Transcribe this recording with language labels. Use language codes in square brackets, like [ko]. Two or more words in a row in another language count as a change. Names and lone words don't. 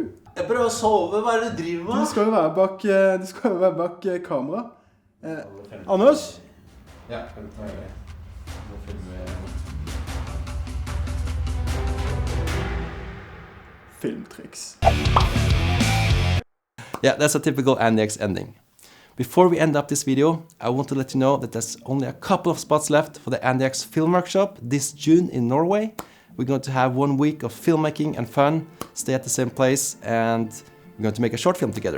[no] Jeg prøver å sove, hva er det du driver med? Du skal jo være bak kamera. Anders? Ja, hva gjør jeg? Nå filmer vi... Filmtriks. [en] Yeah, that's a typical Andyax ending. Before we end up this video, I want to let you know that there's only a couple of spots left for the Andyax film workshop this June in Norway. We're going to have 1 week of filmmaking and fun, stay at the same place, and we're going to make a short film together.